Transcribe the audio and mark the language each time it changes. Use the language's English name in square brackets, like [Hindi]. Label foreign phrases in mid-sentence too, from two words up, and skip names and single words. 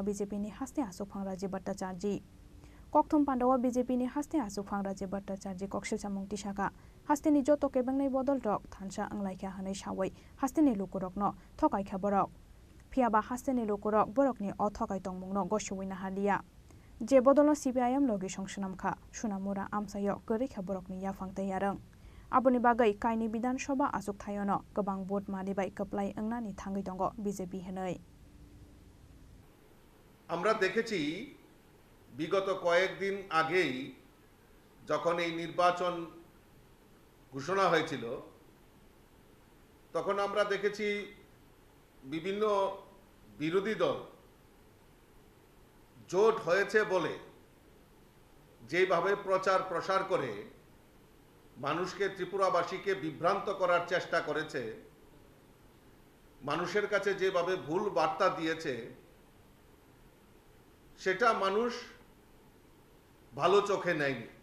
[Kok Borok] बीजेपीनि हास्ते आसुकफां राजीव भट्टाचार्य कक्थम पान्दावा बीजेपीनि हास्ते आसुकफां राजीव भट्टाचार्य कक्सिलसा मुंगति शाखा हास्तिनि जतो केबंनै बदल रक थानसा अंलाइखा हानै सावै हास्तिनि लुकुरकनो थकाइखा बरक फियाबा हास्तिनि लुकुरक बरकनि अ थकाइ तंमुंनो गसुवैना हालिया जे बदलनो CPIM लोगि संसनामखा सुनामुरा आमसायो गोरैखा बरकनि याफांतै आरं आबुनि बागै काइनि विधानसभा आसुक थायोनो गोबां भोट मानिबाय कप्लाय अंनानि थांगै दंग BJP हनै [Bangla] আমরা দেখেছি বিগত কয়েকদিন আগেই যখন এই নির্বাচন ঘোষণা হয়েছিল তখন আমরা দেখেছি বিভিন্ন বিরোধী দল জোট হয়েছে বলে যেভাবে প্রচার প্রসার করে মানুষকে ত্রিপুরাবাসীকে বিভ্রান্ত করার চেষ্টা করেছে মানুষের কাছে যেভাবে ভুল বার্তা দিয়েছে সেটা মানুষ ভালো চোখে নেয়নি